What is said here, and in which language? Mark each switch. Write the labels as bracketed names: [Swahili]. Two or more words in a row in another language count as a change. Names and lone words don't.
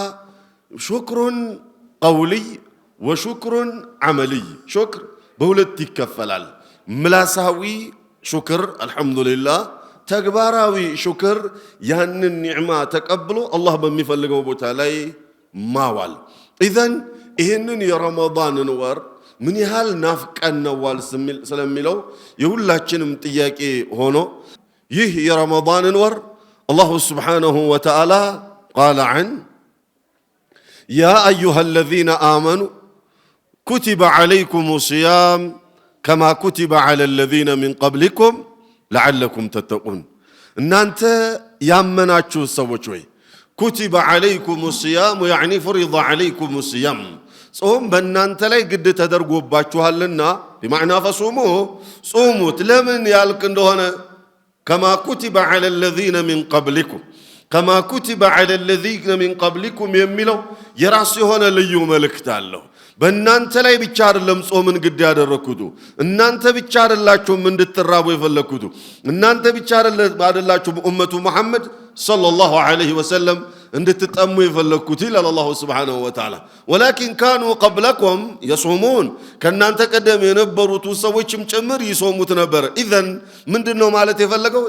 [Arabic] شكر قولي وشكر عملي። [Amharic] ሹክር በሁለት ይከፈላል። ምላሳዊ ሹክር አልሐምዱሊላህ፣ ተግባራዊ ሹክር ያንን ኒዕማ ተቀብሎ አላህ በሚፈልገው ቦታ ላይ ማዋል። ኢዘን ይህንን የረመዳንን ወር ምን ያህል ናፍቀነዋል ስለሚለው የሁላችንም ጥያቄ ሆኖ ይህ የረመዳንን ወር [Arabic] الله سبحانه وتعالى قال عن يا أيها الذين آمنوا كتب عليكم الصيام كما كتب على الذين من قبلكم لعلكم تتقون [Amharic] እናንተ ያመናችሁ ሰዎች ወይ [Arabic] كتب عليكم الصيام يعني فرض عليكم الصيام [Amharic] ጾም በእናንተ ላይ ግድ ተደርጎባችኋልና [Arabic] بمعنى فصوموا [Amharic] ጾሙት። ለምን ያልክ እንደሆነ [Arabic] كما كتب على الذين من قبلكم كما كتب على الذين من قبلكم [Amharic] የሚለው የራሱ የሆነ ልዩ መልእክት አለው። በእናንተ ላይ ብቻ አይደለም ጾምን ግድ ያደረኩት፣ እናንተ ብቻ አይደላችሁም እንድትራቡ የፈለኩት፣ እናንተ ብቻ አይደላችሁም [Arabic] أمة محمد صلى الله عليه وسلم [Amharic] እንድትጠሙ የፈለኩት ይላል [Arabic] الله سبحانه وتعالى። ولكن كانوا قبلكم يصومون [Amharic] ከእናንተ ቀደም የነበሩት ሰዎችም ጭምር ይሶሙት ነበር። ኢዘን ምንድነው ማለት የፈለገው?